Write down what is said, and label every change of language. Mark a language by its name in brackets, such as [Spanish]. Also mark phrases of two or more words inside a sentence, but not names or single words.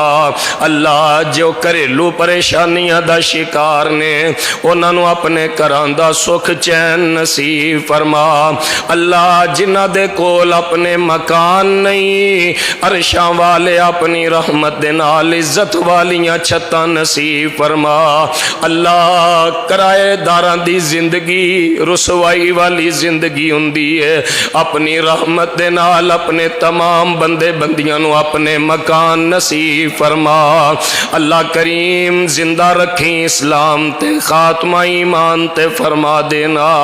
[Punjabi] اللہ جو گھریلو پریشانیاں دا شکار نے انہاں نو اپنے گھراں دا سکھ چین نصیب فرما اللہ جنہ دے کول اپنے مکان نہیں عرشاں والے اپنی رحمت دے نال عزت والیاں چھتاں نصیب فرما اللہ کرائے داراں دی زندگی رسوائی والی زندگی ہوندی ہے اپنی رحمت دے نال اپنے تمام بندے بندیاں نو اپنے مکان نصیب فرما اللہ کریم زندہ رکھیں اسلام تے خاتمہ ایمان تے فرما دینا